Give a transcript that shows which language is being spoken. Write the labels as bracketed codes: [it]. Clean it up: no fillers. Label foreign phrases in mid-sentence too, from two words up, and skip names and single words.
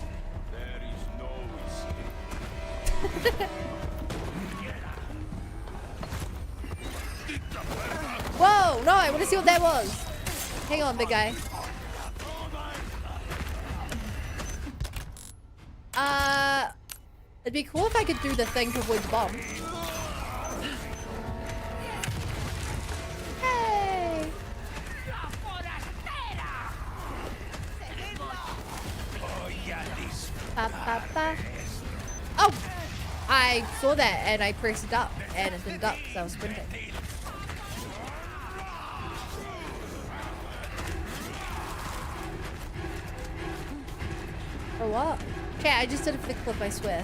[en] Whoa, no, I want to see what that was. Hang on, big guy. It'd be cool if I could do the thing to avoid the bomb. Hey! Ba, ba, ba. Oh! I saw that and I pressed it up and it didn't up because I was sprinting. For what? Okay, I just did it for the clip, I swear.